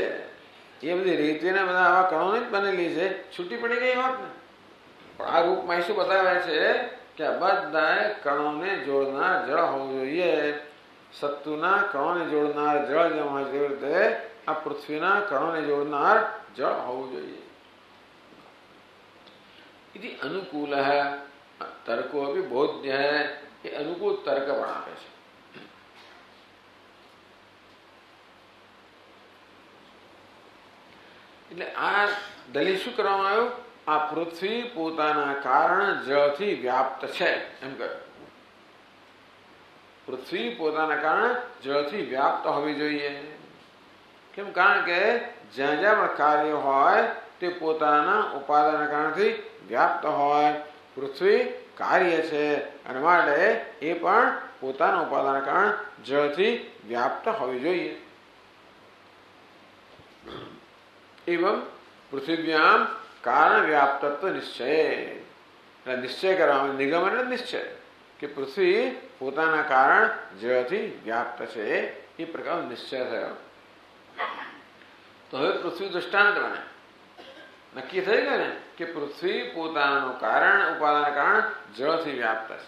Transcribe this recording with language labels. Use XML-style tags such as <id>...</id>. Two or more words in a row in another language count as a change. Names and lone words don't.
<gu>એ બધી રીતિના બધા આવા કણોની જ બનેલી છે, છૂટી પડી ગઈ હોત ને. પણ આ રૂપમાં શું બતાવે છે કે આ બધા કણોને જોડનાર જળ હોવું જોઈએ. સત્તુના કણોને જોડનાર જળ જેમ હોય તેવી રીતે આ પૃથ્વીના કણોને જોડનાર જળ હોવું જોઈએ.</gu> <hi>इति अनुकूल तर्को भी बोध्य है. ये अनुकूल तर्क</hi> <gu>પણ આપે છે. એટલે આ દલીલ શું કરવામાં આવ્યું? આ પૃથ્વી પોતાના કારણ જળથી વ્યાપ્ત છે એમ કહ્યું. પૃથ્વી પોતાના કારણ જળથી વ્યાપ્ત હોવી જોઈએ. કેમ? કારણ કે જ્યાં જ્યાં પણ કાર્ય હોય તે પોતાના ઉપાદાન કારણથી વ્યાપ્ત હોય. પૃથ્વી કાર્ય છે અને માટે એ પણ પોતાના ઉપાદાન કારણ જળથી વ્યાપ્ત હોવી જોઈએ.</gu> <sa>एवं पृथिव्याम कारण व्याप्तत्व निश्चय.</sa> <gu>निश्चय કરવામાં નિગમ એટલે નિશ્ચય કે પૃથ્વી પોતાના કારણ જળથી વ્યાપ્ત છે એ પ્રકારનો નિશ્ચય થયો. તો હવે પૃથ્વી દૃષ્ટાંત બને. નક્કી થઈ ગયું ને કે પૃથ્વી પોતાનું કારણ ઉપાદાન કારણ જળથી વ્યાપ્ત છે.</gu>